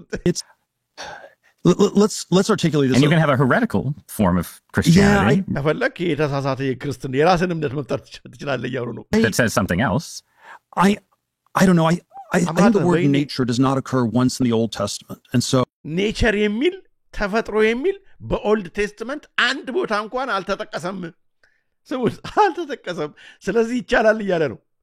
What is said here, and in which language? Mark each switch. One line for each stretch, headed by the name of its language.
English: it's let's articulate this and you can have a heretical form of Christianity
Amharic: አፈለክ የተሳሳተ የክርስትና የራስን እምነት መፍጠር ትችላለህ ያሉ ነው
English: that says something else I don't know I think the word nature does not occur once in the Old Testament and so
Amharic: nature የሚል ተፈጥሮ የሚል በኦልድ ቴስተመንት አንድ ቦታ እንኳን አልተጠቀሰም ስሙት አልተጠቀሰም ስለዚህ ይቻላል ይያለ ነው